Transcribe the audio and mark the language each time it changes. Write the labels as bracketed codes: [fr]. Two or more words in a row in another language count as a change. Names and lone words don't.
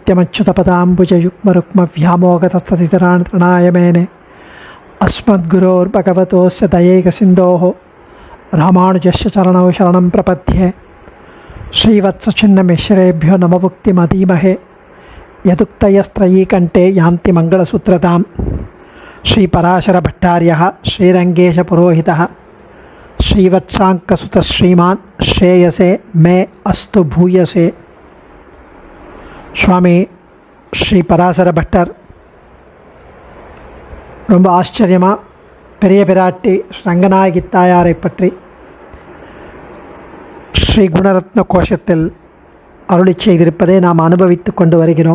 [sa] नित्यमच्युतपदाम्बुजयुग्मरुक्मव्यामोगतस्ततितराणतृणाय मेने अस्मद्गुरोर्भगवतोस्य दयैकसिन्धोः रामानुजस्य चरणौ शरणं प्रपद्ये श्रीवत्सचिन्नमिश्रेभ्यो नमभुक्तिमधीमहे यदुक्तयस्त्रयीकण्ठे यान्ति मङ्गलसूत्रतां श्रीपराशरभट्टार्यः श्रीरङ्गेशपुरोहितः श्रीवत्साङ्कसुतः श्रीमान् श्रेयसे मे अस्तु भूयसे. [ta] சுவாமி ஸ்ரீ பராசர பட்டர் ரொம்ப ஆச்சரியமாக பெரிய பிராட்டி ரங்கநாயகி தாயாரை பற்றி ஸ்ரீ குணரத்ன கோஷத்தில் அருளி செய்திருப்பதை நாம் அனுபவித்து கொண்டு வருகிறோம்.